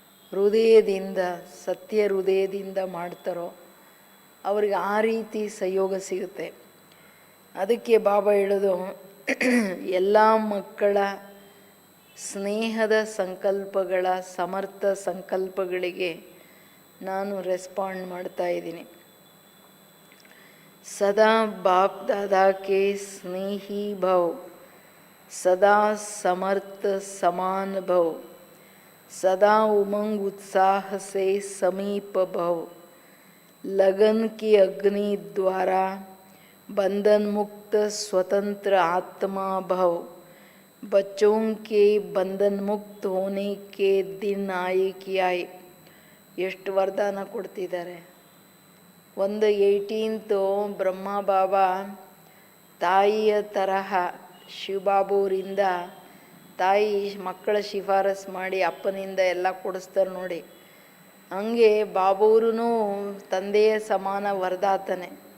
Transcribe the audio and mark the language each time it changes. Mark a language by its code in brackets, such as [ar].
[kn] ಹೃದಯದಿಂದ, ಸತ್ಯ ಹೃದಯದಿಂದ ಮಾಡ್ತಾರೋ ಅವ್ರಿಗೆ ಆ ರೀತಿ ಸಹಯೋಗ ಸಿಗುತ್ತೆ. ಅದಕ್ಕೆ ಬಾಬಾ ಹೇಳೋದು, ಎಲ್ಲ ಮಕ್ಕಳ ಸ್ನೇಹದ ಸಂಕಲ್ಪಗಳ, ಸಮರ್ಥ ಸಂಕಲ್ಪಗಳಿಗೆ ನಾನು ರೆಸ್ಪಾಂಡ್ ಮಾಡ್ತಾ ಇದ್ದೀನಿ. [hi] ಸದಾ ಬಾಪ್ ದಾದಾ ಕೆ ಸ್ನೇಹಿ ಭವ್, ಸದಾ ಸಮರ್ಥ ಸಮಾನ ಭವ್, सदा उमंग उत्साह से समीप भव, लगन की अग्नि द्वारा बंधन मुक्त स्वतंत्र आत्मा भव, बच्चों के बंधन मुक्त होने के दिन आए कि आए. [kn] ಎಷ್ಟು ವರದಾನ ಕೊಡ್ತಿದ್ದಾರೆ. ಒಂದು 18th ಬ್ರಹ್ಮ ಬಾಬಾ ತಾಯಿಯ ತರಹ ಶಿವಬಾಬುವರಿಂದ ತಾಯಿ ಮಕ್ಕಳ ಶಿಫಾರಸು ಮಾಡಿ ಅಪ್ಪನಿಂದ ಎಲ್ಲ ಕೊಡಿಸ್ತಾರೆ ನೋಡಿ. ಹಂಗೆ ಬಾಬೂರೂ ತಂದೆಯ ಸಮಾನ ವರದಾತನೇ.